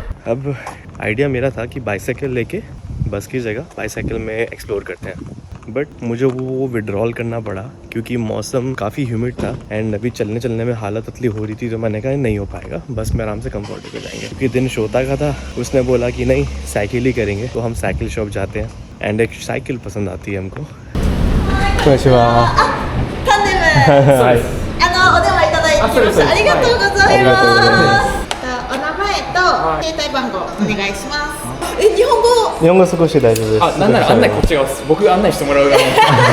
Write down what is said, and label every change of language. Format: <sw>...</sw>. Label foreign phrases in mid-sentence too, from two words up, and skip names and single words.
<hi>अब आइडिया मेरा था कि बाइसाइकिल लेके बस की जगह बाइसाइकिल में एक्सप्लोर करते हैं, बट मुझे वो विड्रॉल करना पड़ा क्योंकि मौसम काफ़ी ह्यूमिड था एंड अभी चलने में हालत अतली हो रही थी. तो मैंने कहा नहीं हो पाएगा, बस में आराम से कंफर्टेबल जाएंगे. क्योंकि दिन शोता का था, उसने बोला कि नहीं साइकिल ही करेंगे, तो हम</hi> <en>cycle shop</en> <hi>जाते हैं एंड एक साइकिल पसंद आती है हमको.</hi> <ja>タンデムお電話いただいてました。ありがとうございます。お名前と携帯番号お願いします。日本語日本語少し大丈夫です。あ、なんなら案内こっち側です。僕案内してもらう側なんです。</ja>